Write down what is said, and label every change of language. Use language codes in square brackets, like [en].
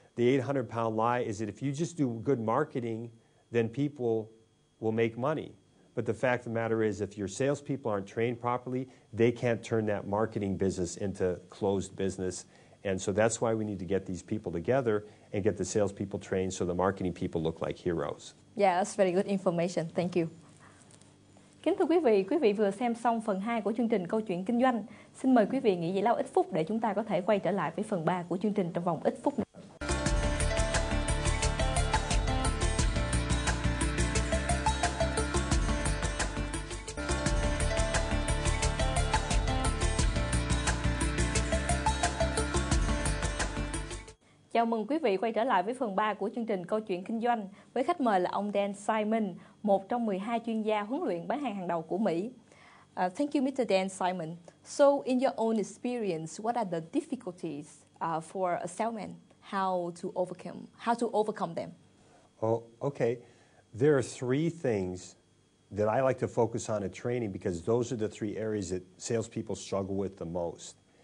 [en] The 800-pound lie is that if you just do good marketing, then people will make money. But the fact of the matter is, if your salespeople aren't trained properly, they can't turn that marketing business into closed business. And so that's why we need to get these people together and get the salespeople trained so the marketing people look like heroes. Yeah, that's very good information. Thank you. [vi] Kính thưa quý vị vừa xem xong phần 2 của chương trình Câu chuyện Kinh doanh. Xin mời quý vị nghỉ giải lao ít phút để chúng ta có thể quay trở lại với phần 3 của chương trình trong vòng ít phút nữa. Chào mừng quý vị quay trở lại với phần 3 của chương trình Câu chuyện Kinh doanh với khách mời là ông Dan Simon, một trong 12 chuyên gia huấn luyện bán hàng hàng đầu của Mỹ. [en] Thank you, Mr. Dan Simon. So, in your own experience, what are the difficulties for a salesman? How to overcome them? Oh, okay. There are three things that I like to focus on in training because those are the three areas that salespeople struggle with the most.